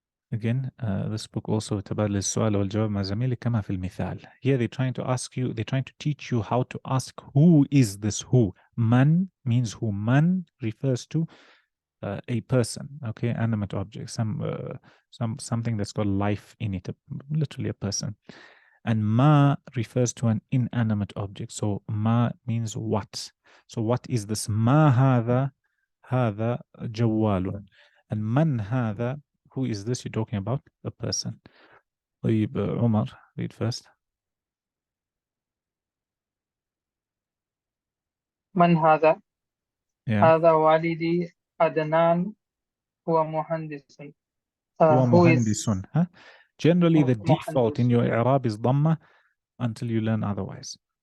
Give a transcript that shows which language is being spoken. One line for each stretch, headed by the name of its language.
English: Again, this book also
Arabic: تبادل السؤال والجواب مع زميلك كما في المثال.
English: Here they're trying to teach you how to ask who is this who. Man means who. Man refers to a person, okay, animate object, something that's got life in it, literally a person. And ma refers to an inanimate object. So ma means what. So what is this? Ma
Arabic: هذا جوال.
English: And man هذا, who is this? You're talking about a person. Umar, read first.
Arabic: Man هذا؟
English: Yeah.
Arabic: هذا والدي عدنان هو مهندس. هو
English: Who
Arabic: مهندس.
English: is Huh? Generally, the default
Arabic: مهندس.
English: in your i'rab is dhamma until you learn otherwise.